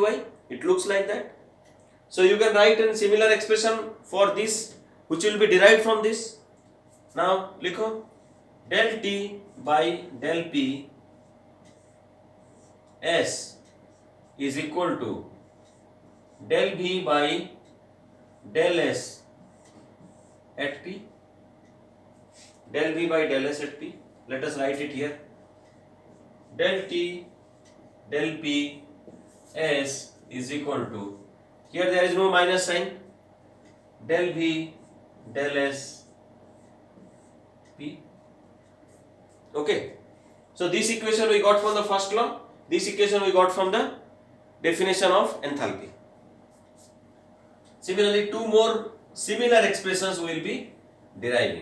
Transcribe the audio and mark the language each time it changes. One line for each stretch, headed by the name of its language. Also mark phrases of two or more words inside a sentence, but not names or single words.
English: It looks like that. So you can write a similar expression for this, which will be derived from this. Now लिखो del t by del p s is equal to del v by del s at p. Del v by del s at p. Let us write it here. Del t del p s is equal to, here there is no minus sign, del v del s p. Okay, so this equation we got from the first law, this equation we got from the definition of enthalpy. Similarly, two more similar expressions will be deriving.